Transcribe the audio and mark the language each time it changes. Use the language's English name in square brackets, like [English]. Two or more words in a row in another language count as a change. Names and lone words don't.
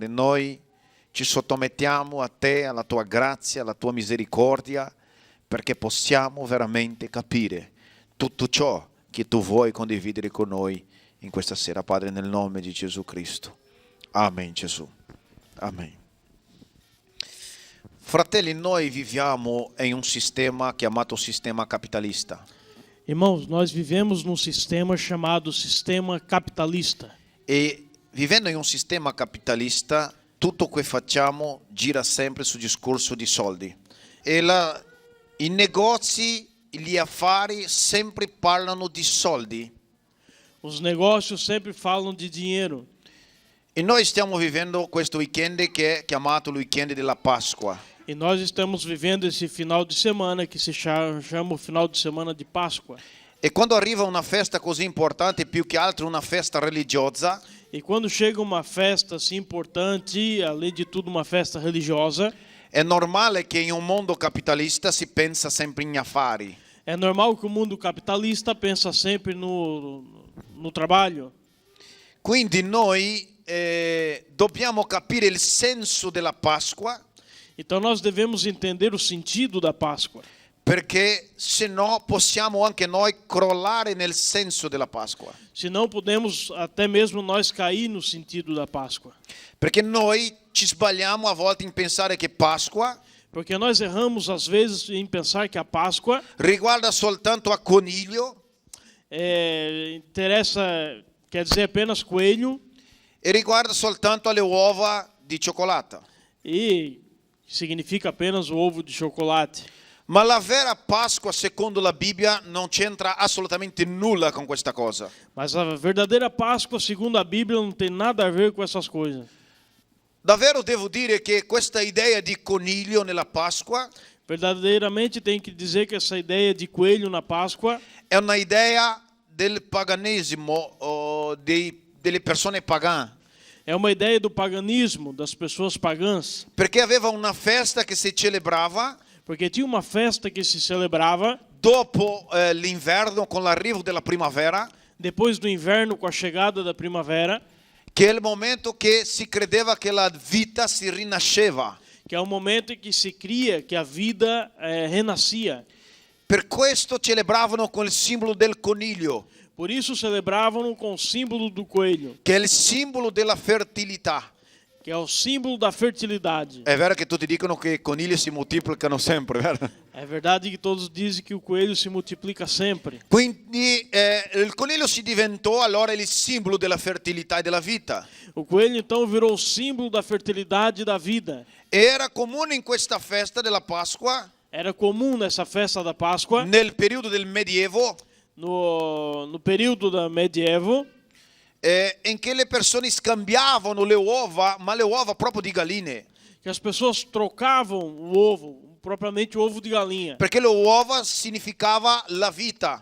[Italian] Noi ci sottomettiamo a te, alla tua grazia, alla tua misericordia, perché possiamo veramente capire tutto ciò che tu vuoi condividere con noi in questa sera, Padre, nel nome di Gesù Cristo. Amen, Gesù. Amen. Fratelli, noi viviamo in un sistema chiamato sistema capitalista. [Portuguese] Irmãos, nós vivemos num sistema chamado sistema capitalista. [Italian] E vivendo in un sistema capitalista, tutto che facciamo gira sempre sul discorso di soldi. E i negozi, gli affari sempre parlano di soldi. [Portuguese] Os negócios sempre falam de dinheiro. [Italian] E noi stiamo vivendo questo weekend che è chiamato il weekend della Pasqua. [Portuguese] E nós estamos vivendo esse final de semana que se chama o final de semana de Páscoa. [Italian] E quando arriva una festa così importante, più che altro una festa religiosa, [Portuguese] E quando chega uma festa assim importante, além de tudo uma festa religiosa, [Italian] è normale che in un mondo capitalista si pensa sempre in affari. [Portuguese] é normal que o mundo capitalista pensa sempre no trabalho. [Italian] Quindi noi dobbiamo capire il senso della Pasqua, [Portuguese] Então nós devemos entender o sentido da Páscoa, [Italian] perché se no possiamo anche noi crollare nel senso della Pasqua. [Portuguese] senão podemos até mesmo nós cair no sentido da Páscoa. [Italian] Perché noi ci sbagliamo a volte in pensare che Pasqua [Portuguese] Porque nós erramos às vezes em pensar que a Páscoa [Italian] riguarda soltanto a coniglio [Portuguese] quer dizer apenas coelho [Italian] e riguarda soltanto alle uova di cioccolata. [Portuguese] e significa apenas o ovo de chocolate. [Italian] Ma la vera Pasqua, secondo la Bibbia, non c'entra assolutamente nulla con questa cosa. [Portuguese] Mas a verdadeira Páscoa, segundo a Bíblia, não tem nada a ver com essas coisas. [Italian] Davvero devo dire che questa idea di coniglio nella Pasqua [Portuguese] Verdadeiramente tem que dizer que essa ideia de coelho na Páscoa [Italian] è una idea del paganesimo delle persone pagane. [Portuguese] é uma ideia do paganismo, das pessoas pagãs. [Italian] Perché aveva una festa che si celebrava [Portuguese] Porque tinha uma festa que se celebrava [Italian] dopo l'inverno con l'arrivo della primavera, [Portuguese] depois do inverno, com a chegada da primavera, [Italian] che è il momento che si credeva che la vita si rinasceva. [Portuguese] que é o momento em que se cria que a vida renascia. [Italian] Per questo celebravano con il simbolo del coniglio, [Portuguese] Por isso celebravam com o símbolo do coelho, [Italian] che è il simbolo della fertilità. [Portuguese] que é o símbolo da fertilidade. [Italian] È vero che tutti dicono che i conigli si moltiplicano sempre, vero? [Portuguese] É verdade que todos dizem que o coelho se multiplica sempre. [Italian] Quindi il coniglio si diventò allora il simbolo della fertilità e della vita. [Portuguese] O coelho então virou o símbolo da fertilidade e da vida. [Italian] Era comune in questa festa della Pasqua, [Portuguese] Era comum nessa festa da Páscoa, [Italian] nel periodo del Medievo, [Portuguese] no período da medievo, [Italian] in che le persone scambiavano le uova, ma le uova proprio di galline. [Portuguese] que as pessoas trocavam o ovo, propriamente o ovo de galinha, [Italian] Perché le uova significava la vita.